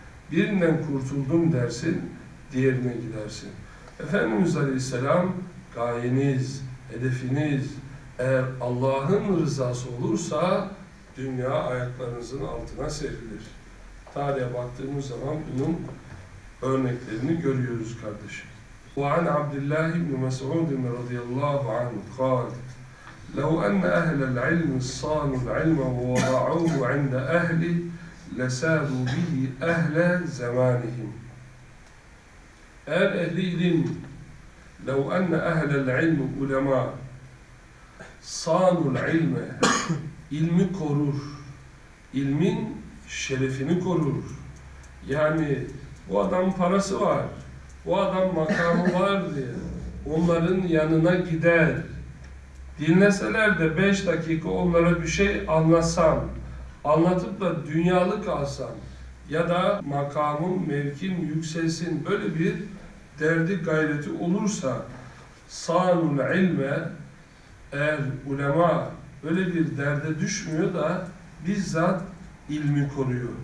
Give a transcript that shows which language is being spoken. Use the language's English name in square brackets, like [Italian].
[Turkish] Birinden kurtuldum dersin, diğerine gidersin. Efendimiz Aleyhisselam, gayeniz, hedefiniz eğer Allah'ın rızası olursa dünya ayaklarınızın altına serilir. Tarihe baktığımız zaman bunun örneklerini görüyoruz kardeşim. [Arabic] وعن عبد الله بن مسعود رضي الله عنه قال لو أن أهل العلم صانوا العلم ووضعوه عند أهله لسابوا به أهل زمانهم. أهل العلم لو أن أهل العلم علماء صانوا العلم علم [Turkish] korur, ilmin şerefini korur. Yani bu adam parası var, bu adam makamı var diye onların yanına gider. Dinleseler de 5 dakika onlara bir şey anlatsam, anlatıp da dünyalık alsam ya da makamım, mevkim yükselsin böyle bir derdi gayreti olursa, [Arabic] sanul ilme, [Turkish] eğer ulema böyle bir derde düşmüyor da bizzat ilmi koruyor.